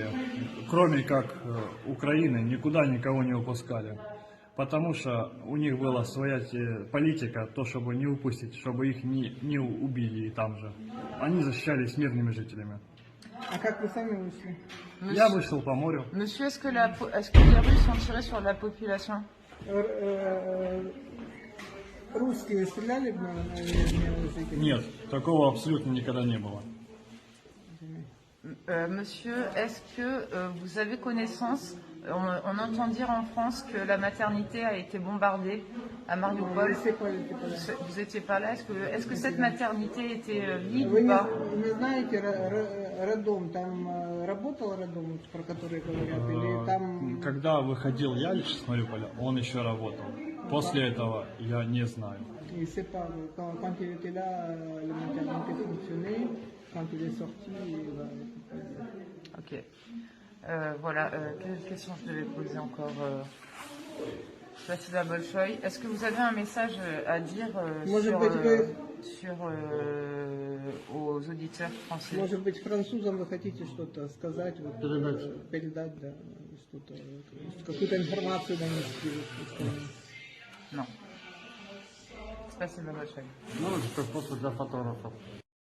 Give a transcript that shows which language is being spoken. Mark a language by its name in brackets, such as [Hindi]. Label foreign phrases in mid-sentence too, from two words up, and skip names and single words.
[Russian] Кроме как Украины, никуда никого не упускали. Потому что у них была своя политика, то чтобы не упустить, чтобы их не убили там же. Они защищались мирными жителями. А как вы сами вышли? Я вышел по морю. [French] Monsieur, est-ce que les Russes ont tiré sur la population? [Russian] Русские стреляли на жителей? Нет, такого абсолютно никогда не было. [French] Monsieur, est-ce que vous avez connaissance, on entend dire en France que la maternité a été bombardée à Mariupol. Vous n'étiez pas là. Est-ce que cette maternité était vide ou pas? [Russian] Вы не знаете, роддом, там работал роддом, про который говорят, или там... Когда выходил я лишь с Мариуполя, он еще работал. После этого я не знаю. [French] Il sait pas, quand il était là, la maternité fonctionnait, quand il est sorti, il va... Ok. Voilà, quelle question je devais poser encore Vasila Bolchoï, est-ce que vous avez un message à dire aux auditeurs français? [Russian] Может быть, французам вы хотите что-то сказать, передать, да, что-то, какую-то информацию донести? Non. Спасибо большое. Ну, это просто для фотографов.